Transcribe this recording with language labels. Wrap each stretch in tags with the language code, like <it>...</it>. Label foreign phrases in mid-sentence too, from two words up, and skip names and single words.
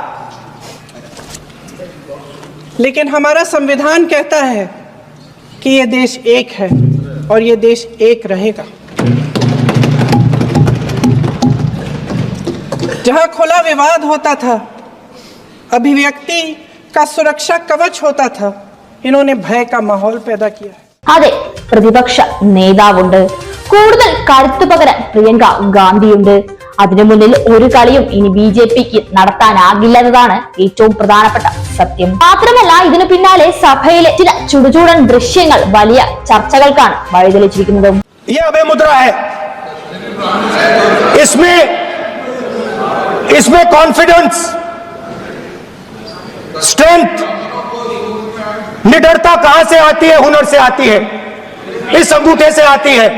<hi>लेकिन हमारा संविधान कहता है कि ये देश एक है और ये देश एक रहेगा. जहां खुला विवाद होता था, अभिव्यक्ति का सुरक्षा कवच होता था, इन्होंने भय का माहौल पैदा किया है.</hi> <ml>അതെ, പ്രതിപക്ഷ നേതാവുണ്ട്. കൂടുതൽ കരുത്തു പകരാൻ പ്രിയങ്ക ഗാന്ധിയുണ്ട്. അതിനു മുന്നിൽ ഒരു കളിയും ഇനി BJPക്ക് നടത്താനാകില്ലെന്നതാണ് ഏറ്റവും പ്രധാനപ്പെട്ട സത്യം. മാത്രമല്ല, ഇതിനു പിന്നാലെ സഭയിലെ ചില ചുടുചൂടൻ ദൃശ്യങ്ങൾ വലിയ ചർച്ചകൾക്കാണ് വഴിതെളിച്ചിരിക്കുന്നതും.</ml> <hi>ये अभय मुद्रा है, इसमें</hi> <en>confidence, strength,</en> <hi>निडरता कहां से आती है? हुनर से आती है, इस अंगूठे से आती है.</hi>